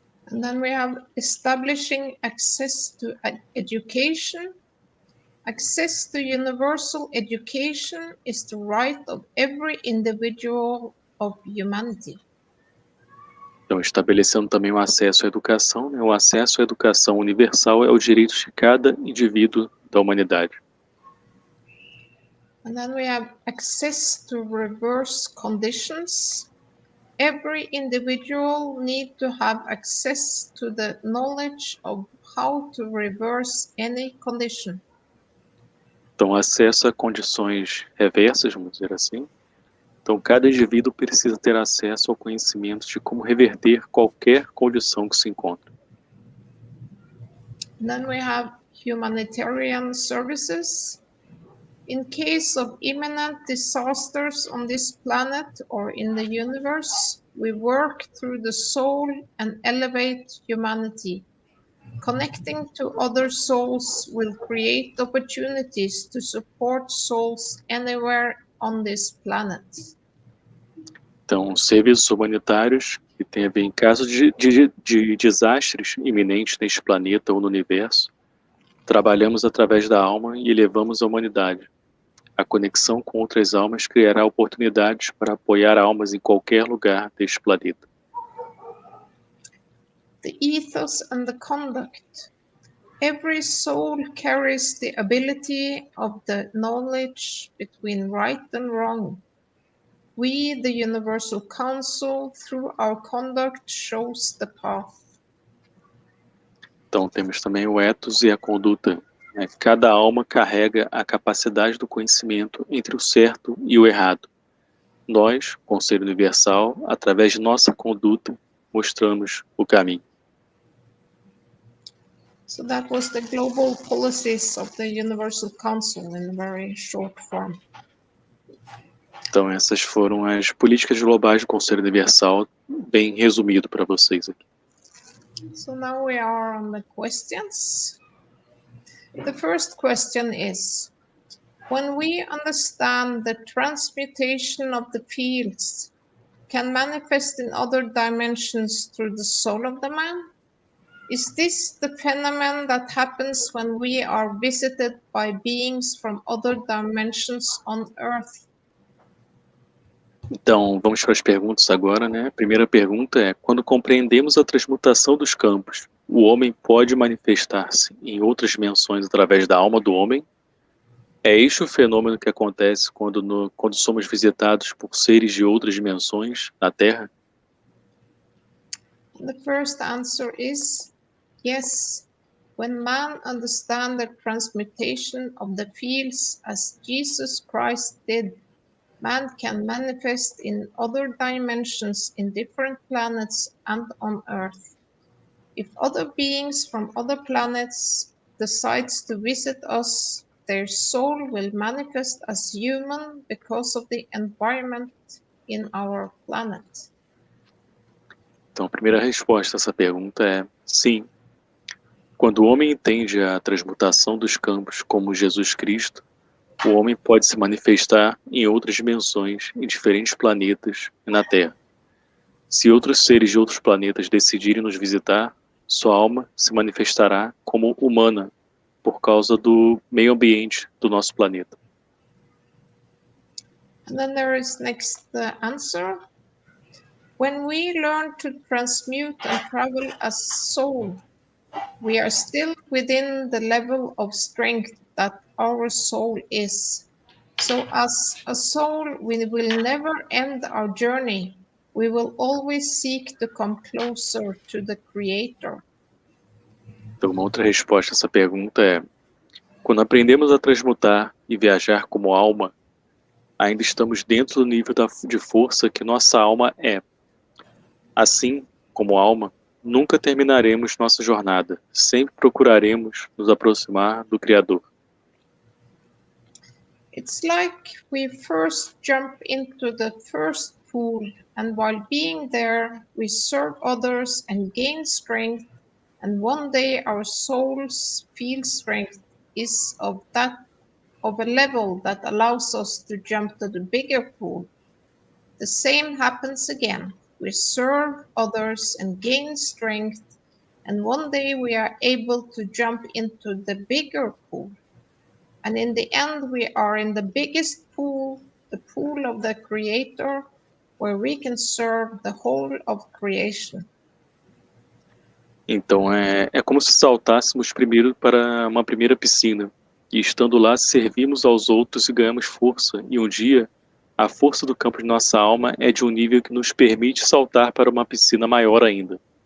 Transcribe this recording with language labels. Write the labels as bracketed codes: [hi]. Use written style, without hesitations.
[en] And then we have establishing access to education. Access to universal education is the right of every individual of humanity. [pt] Então, estabelecendo também o acesso à educação, né? O acesso à educação universal é o direito de cada indivíduo da humanidade. [en] And then we have access to reverse conditions. Every individual needs to have access to the knowledge of how to reverse any condition. [pt] Então, acesso a condições reversas, vamos dizer assim. Então, cada indivíduo precisa ter acesso ao conhecimento de como reverter qualquer condição que se encontra. [en] And then we have humanitarian services. In case of imminent disasters on this planet or in the universe, we work through the soul and elevate humanity. Connecting to other souls will create opportunities to support souls anywhere on this planet. [pt] Então, serviços humanitários que tem a ver em caso de desastres iminentes neste planeta ou no universo, trabalhamos através da alma e elevamos a humanidade. A conexão com outras almas criará oportunidades para apoiar almas em qualquer lugar deste planeta. [en] The ethos and the conduct. Every soul carries the ability of the knowledge between right and wrong. We, the Universal Council, through our conduct, shows the path. [pt] Então, temos também o ethos e a conduta. Cada alma carrega a capacidade do conhecimento entre o certo e o errado. Nós, Conselho Universal, através de nossa conduta, mostramos o caminho. [en] So that was the global policies of the Universal Council in very short form. [pt] Então, essas foram as políticas globais do Conselho Universal, bem resumido para vocês aqui. [en] So now we are on the questions. The first question is, when we understand the transmutation of the fields can manifest in other dimensions through the soul of the man, is this the phenomenon that happens when we are visited by beings from other dimensions on Earth? [pt] Então, vamos para as perguntas agora, né? A primeira pergunta é, quando compreendemos a transmutação dos campos, o homem pode manifestar-se em outras dimensões através da alma do homem? É este o fenômeno que acontece quando somos visitados por seres de outras dimensões na Terra? [en] The first answer is yes. When man understands the transmutation of the fields as Jesus Christ did, man can manifest in other dimensions in different planets and on Earth. If other beings from other planets decides to visit us, their soul will manifest as human because of the environment in our planet. [pt] Então, a primeira resposta a essa pergunta é sim. Quando o homem entende a transmutação dos campos como Jesus Cristo, o homem pode se manifestar em outras dimensões, em diferentes planetas e na Terra. Se outros seres de outros planetas decidirem nos visitar, sua alma se manifestará como humana por causa do meio ambiente do nosso planeta. [en] And then there is next the answer. When we learn to transmute and travel as soul, we are still within the level of strength that our soul is. So as a soul, we will never end our journey. We will always seek to come closer to the Creator. [pt] Então, uma outra resposta a essa pergunta é: quando aprendemos a transmutar e viajar como alma, ainda estamos dentro do nível de força que nossa alma é. Assim, como alma, nunca terminaremos nossa jornada, sempre procuraremos nos aproximar do Criador. [en] It's like we first jump into the first pool, and while being there, we serve others and gain strength, and one day our soul's field strength is of a level that allows us to jump to the bigger pool. The same happens again. We serve others and gain strength, and one day we are able to jump into the bigger pool. And in the end, we are in the biggest pool, the pool of the Creator, where we can serve the whole of creation. [pt] Então, é como se saltássemos primeiro para uma primeira piscina, e estando lá, servimos aos outros e ganhamos força, e um dia, a força do campo de nossa alma é de um nível que nos permite saltar para uma piscina maior ainda.